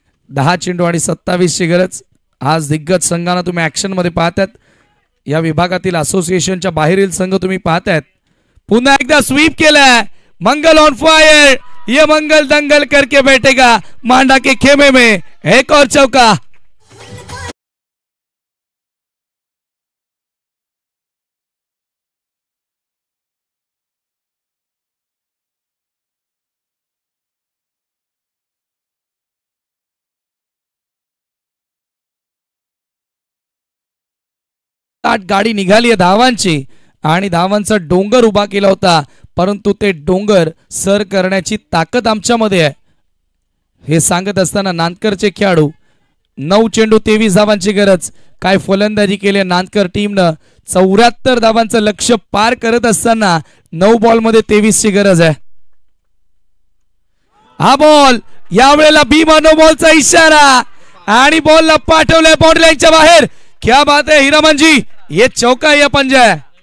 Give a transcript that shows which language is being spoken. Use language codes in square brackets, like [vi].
[mr] दहा चेंडू आणि 27 ची गरज. आज दिग्गज संघांना तुम्ही ऍक्शन मध्ये पाहतात. या विभागातील असोसिएशनच्या बाहेरील संघ तुम्ही पाहतायत. पुन्हा एकदा स्वीप केलाय. [en] Mangal on fire. [hi] ये मंगल दंगल करके बैठेगा मांडा के खेमे में. एक और चौका. [mr] गाडी निघाली आहे धावांची आणि धावांचा डोंगर उभा केला होता, परंतु ते डोंगर सर करण्याची ताकद आमच्यामध्ये आहे हे सांगत असताना नांदकरचे खेळाडू. 9 चेंडू 23 धावांची गरज. काय फलंदाजी केली नांदकर टीमनं. 74 धावांचं लक्ष्य पार करत असताना 9 बॉल मध्ये 23 ची गरज आहे. हा बॉल यावेळेला नो बॉलचा इशारा आणि बॉलला पाठवलाय बाउंड्री लाईनच्या बाहेर. [hi] क्या बात है हीरामन जी, ये चौका या पंजा है?